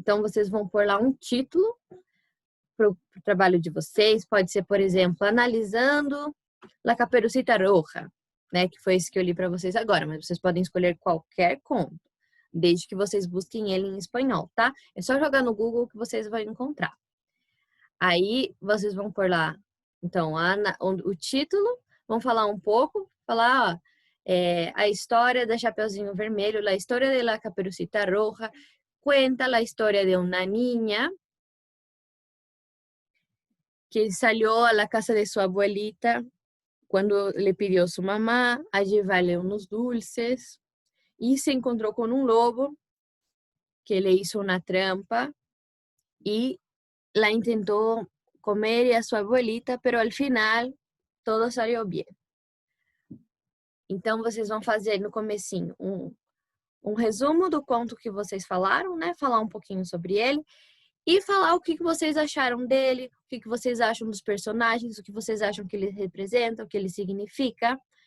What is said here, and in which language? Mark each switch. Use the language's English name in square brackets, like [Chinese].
[Portuguese] Então, vocês vão pôr lá um título para o trabalho de vocês. Pode ser, por exemplo, analisando La Caperucita Roja, né? Que foi esse que eu li para vocês agora. Mas vocês podem escolher qualquer conto, desde que vocês busquem ele em espanhol, tá? É só jogar no Google que vocês vão encontrar. Aí, vocês vão pôr lá, então, o título, vão falar um pouco, falar, ó, a história da Chapeuzinho Vermelho, a história de la Caperucita Roja, cuenta [Spanish] la historia de una niña que salió a la casa de su abuelita cuando le pidió su mamá a llevarle unos dulces y se encontró con un lobo que le hizo una trampa y la intentó comer y a su abuelita, pero al final todo salió bien. [Portuguese] Então, vocês vão fazer no comecinho um resumo do conto que vocês falaram, né? Falar um pouquinho sobre ele e falar o que vocês acharam dele, o que vocês acham dos personagens, o que vocês acham que ele representa, o que ele significa.